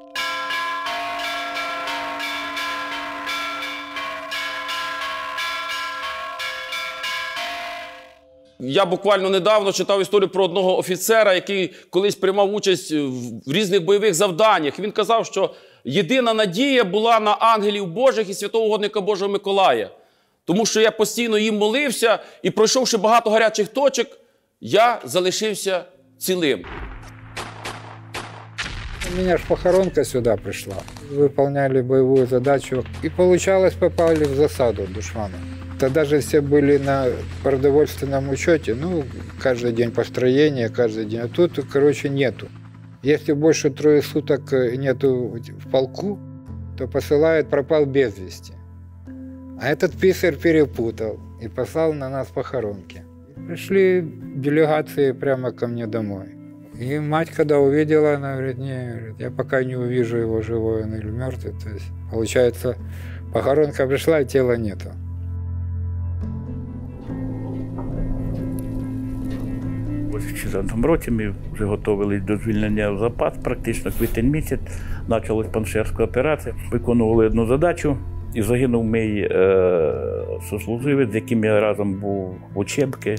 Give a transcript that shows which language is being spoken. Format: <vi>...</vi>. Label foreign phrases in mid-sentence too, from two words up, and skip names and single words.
<uk>Я буквально недавно читав історію про одного офіцера, який колись приймав участь в різних бойових завданнях. Він казав, що єдина надія була на ангелів Божих і святого угодника Божого Миколая. Тому що я постійно їм молився і, пройшовши багато гарячих точок, я залишився цілим.</uk> <ru>У меня ж похоронка сюда пришла. Выполняли боевую задачу. И получалось, попали в засаду душмана. Тогда же все были на продовольственном учете. Ну, каждый день построение, каждый день. А тут, короче, нету. Если больше 3 суток нету в полку, то посылают пропал без вести. А этот писарь перепутал и послал на нас похоронки. Пришли делегации прямо ко мне домой. И мать, когда увидела, она говорит, не, говорит, я пока не увижу его, живой он или мертвый. То есть, получается, похоронка пришла, и тела нету.</ru> <uk>У 2004 році ми вже готувалися до звільнення в запас, практично квітень місяць. Почалась Паншерська операція. Виконували одну задачу і загинув мій сослуживець, з яким я разом був в учебці.</uk>